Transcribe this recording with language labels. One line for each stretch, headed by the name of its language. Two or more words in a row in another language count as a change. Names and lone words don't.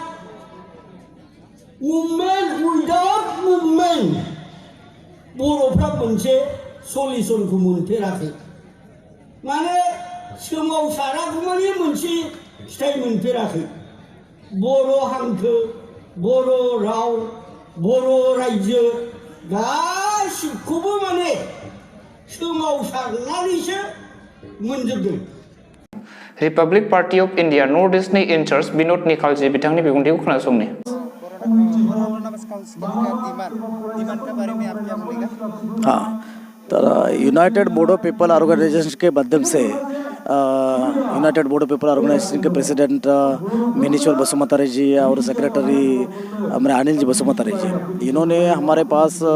English: movement without movement
Bodo: बर'फ्रा मोनसे सलिउसनखौ मोनफेराखै माने सोमावसारागौमानि मोनसे फिथाइ मोनफेराखै बर' हांखो बर' राव बर' रायजो गासिबखौबो माने सोमावसारनानैसो मोनजोबदों रिपाब्लिक पार्टी अफ इंडिया नर्थ ईस्टनि इनचार्ज विनोद निखालजी बिथांनि बिबुंथिखौ खोनासंनि
Hindi: हाँ तो यूनाइटेड बोडो पीपल ऑर्गेनाइजेशन के माध्यम से यूनाइटेड बोडो पीपल ऑर्गेनाइजेशन के प्रेसिडेंट मिनीश्वर बसुमतारी जी और सेक्रेटरी हमारे अनिल जी बसुमतारी जी इन्होंने हमारे पास